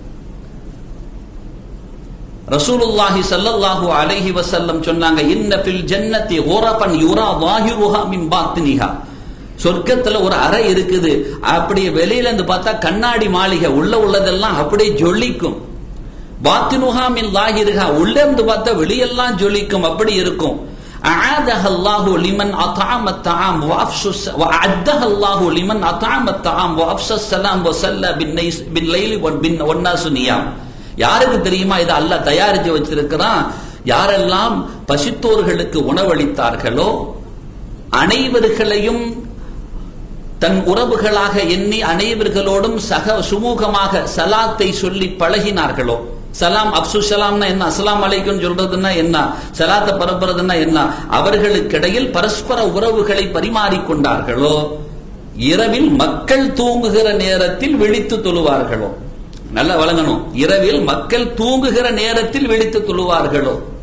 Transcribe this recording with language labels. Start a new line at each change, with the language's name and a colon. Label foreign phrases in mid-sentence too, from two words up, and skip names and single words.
Arabic: رسول الله صلى الله عليه وسلم சொன்னாங்க, إن في الجنة غرفا يرى ظاهرها من باطنها.
Tamil: சொர்க்கத்துல ஒரு அறை இருக்குது, அப்படியே வெளியில இருந்து பார்த்தா கண்ணாடி மாளிகை, உள்ளதெல்லாம் அப்படியே ஜொலிக்கும்.
Arabic: باطنها من ظاهرها,
Tamil: உள்ள இருந்து பார்த்தா வெளியெல்லாம் ஜொலிக்கும், அப்படி இருக்கும்.
Arabic: أعادها الله لمن أطعم الطعام وأعدها الله لمن أطعم الطعام وأفشى السلام وصلى بالليل والناس نيام.
Tamil: யாருக்கு தெரியுமா இது அல்லாஹ் தயாரிச்சு வச்சிருக்கிறான்? யாரெல்லாம் பசித்தோர்களுக்கு உணவளித்தார்களோ அனைவர்களையும் தன் உறவுகளாக எண்ணி அனைவர்களோடும் சுமூகமாக சலாத்தை சொல்லி பழகினார்களோ, சலாம் அப்சு சலாம்னா என்ன,
Arabic: السلام عليكم
Tamil: சொல்றதுன்னா என்ன, சலாத்தை பரப்புறதுன்னா என்ன, அவர்களுக்கிடையில் பரஸ்பர உறவுகளை பரிமாறிக்கொண்டார்களோ, இரவில் மக்கள் தூங்குகிற நேரத்தில் விழித்து தொழுவார்களோ, நல்லா வழங்கணும், இரவில் மக்கள் தூங்குகிற நேரத்தில் விழித்து தொழுவார்களோ,